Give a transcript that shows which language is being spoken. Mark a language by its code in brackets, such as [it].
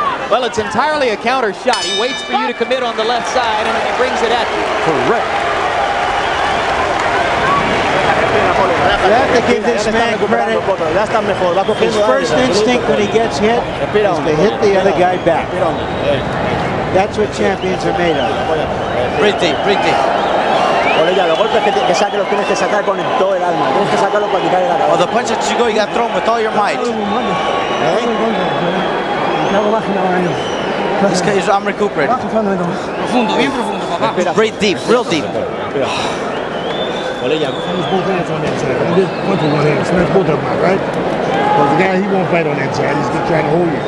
[en] Well, it's entirely a counter shot. He waits for you to commit on the left side and then he brings it at you. Correct. You have to give this man credit. His first instinct when he gets hit is to hit the other guy back. That's what champions are made of. Pretty. [es] Los golpes que saque los tienes que sacar con todo el alma. Tienes que sacarlo para quitar el alma. [en] Well, the punches that you go, you got to throw them with all your might. I'm recuperating. [es] Profundo, bien profundo, papá. [en] Breathe deep, real deep. Well, yeah, put both hands on that side. And just punch with one hand, smash both of them out, right? Because the guy, he won't fight on that side. He's just trying to hold you.